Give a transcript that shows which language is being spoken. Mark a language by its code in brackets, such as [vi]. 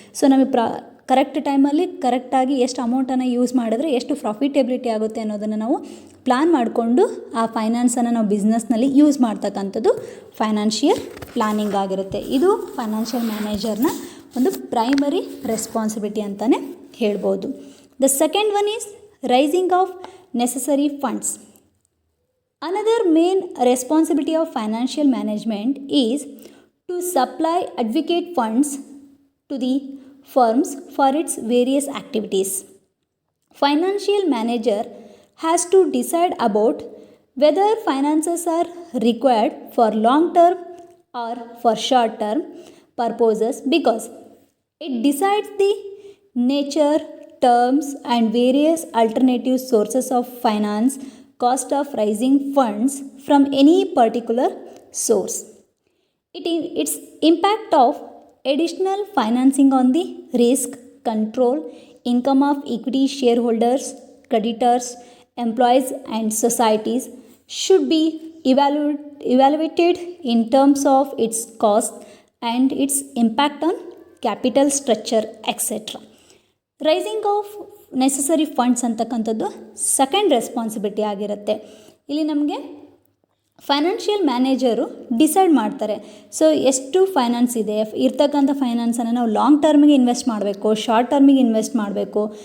[kn] So ನಮಗೆ correct ಟೈಮಲ್ಲಿ ಕರೆಕ್ಟಾಗಿ ಎಷ್ಟು ಅಮೌಂಟನ್ನು ಯೂಸ್ ಮಾಡಿದ್ರೆ ಎಷ್ಟು ಪ್ರಾಫಿಟೆಬಿಲಿಟಿ ಆಗುತ್ತೆ ಅನ್ನೋದನ್ನು ನಾವು ಪ್ಲಾನ್ ಮಾಡಿಕೊಂಡು ಆ ಫೈನಾನ್ಸನ್ನು ನಾವು ಬಿಸ್ನೆಸ್ನಲ್ಲಿ ಯೂಸ್ ಮಾಡ್ತಕ್ಕಂಥದ್ದು ಫೈನಾನ್ಷಿಯಲ್ ಪ್ಲಾನಿಂಗ್ ಆಗಿರುತ್ತೆ. ಇದು ಫೈನಾನ್ಷಿಯಲ್ ಮ್ಯಾನೇಜರ್ನ ಒಂದು ಪ್ರೈಮರಿ ರೆಸ್ಪಾನ್ಸಿಬಿಲಿಟಿ ಅಂತಲೇ ಹೇಳ್ಬೋದು. [en] The second one is raising of necessary funds. Another main responsibility of financial management is to supply adequate funds to the firms for its various activities. Financial manager has to decide about whether finances are required for long term or for short term purposes, because it decides the nature, terms and various alternative sources of finance, cost of raising funds from any particular source. Its impact of additional financing on the risk, control, income of equity shareholders, creditors, employees and societies should be evaluated in terms of its cost and its impact on capital structure, etc. [kn] Rising of necessary funds ಅಂತಕ್ಕಂಥದ್ದು second responsibility ಆಗಿರುತ್ತೆ. ಇಲ್ಲಿ ನಮಗೆ financial manager decide ಮಾಡ್ತಾರೆ. So ಎಷ್ಟು finance ಇದೆ, ಇರ್ತಕ್ಕಂಥ ಫೈನಾನ್ಸನ್ನು ನಾವು long ಟರ್ಮಿಗೆ invest ಮಾಡಬೇಕು, ಶಾರ್ಟ್ ಟರ್ಮಿಗೆ ಇನ್ವೆಸ್ಟ್ ಮಾಡಬೇಕು.